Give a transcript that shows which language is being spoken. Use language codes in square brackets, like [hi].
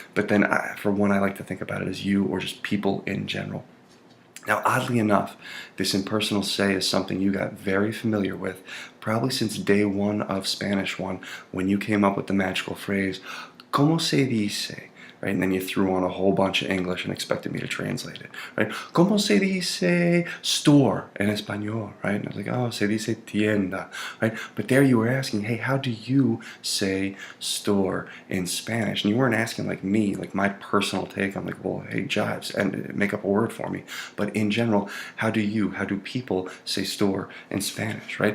[en] But then for one, I like to think about it as you or just people in general. Now, oddly enough, this impersonal say is something you got very familiar with, probably since day one of Spanish 1, when you came up with the magical phrase, [es] ¿Cómo se dice? [en] Right? And then you threw on a whole bunch of English and expected me to translate it, right? [es] ¿Cómo se dice store en español, [en] right? And I was like, oh, [es] se dice tienda, [en] right? But there you were asking, hey, how do you say store in Spanish? And you weren't asking like me, like my personal take. I'm like, well, hey, Jives, and make up a word for me. But in general, how do people say store in Spanish, right?